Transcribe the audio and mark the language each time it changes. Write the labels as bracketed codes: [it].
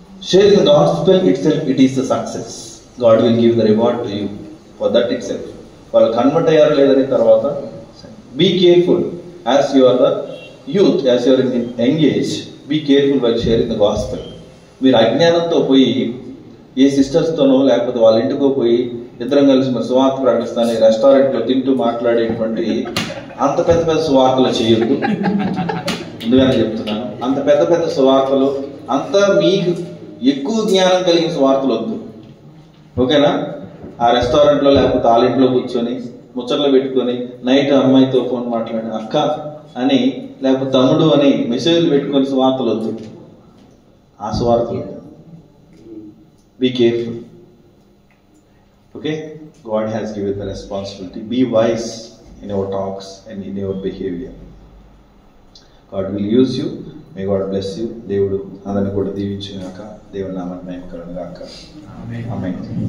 [en] Sharing the gospel itself, it is the success. God will give the reward to you for that itself. [te] వాళ్ళు convert అయ్యారు లేదని తర్వాత [en] be careful as you are the youth, as you are in young age, be careful while sharing the gospel. [te] మీరు అజ్ఞానంతో పోయి ఏ సిస్టర్స్తోనో లేకపోతే వాళ్ళ ఇంటికో పోయి ఇద్దరం కలిసి మరి సువార్త ప్రకటిస్తాను రెస్టారెంట్లో తింటూ మాట్లాడేటువంటి అంత పెద్ద సువార్తలు చేయొద్దు. ముందుగానే చెప్తున్నాను, అంత పెద్ద సువార్తలు, అంత మీకు ఎక్కువ జ్ఞానం కలిగిన సువార్తలు వద్దు. ఓకేనా? ఆ రెస్టారెంట్లో లేకపోతే వాళ్ళ ఇంట్లో కూర్చొని ముచ్చట్లు పెట్టుకొని నైట్ అమ్మాయితో ఫోన్ మాట్లాడి అక్క అని లేకపోతే తమ్ముడు అని మెసేజ్లు పెట్టుకొని సువార్తలు వద్దు. ఆ సువార్తలు [en] be careful. Okay, God has given the responsibility. Be wise in your talks and in your behavior. God will use you. May God bless you. [te] దేవుడు అందరిని కూడా దీవించుగాక. దేవుడి నామమున మహిమ కలుగును గాక. ఆమేన్.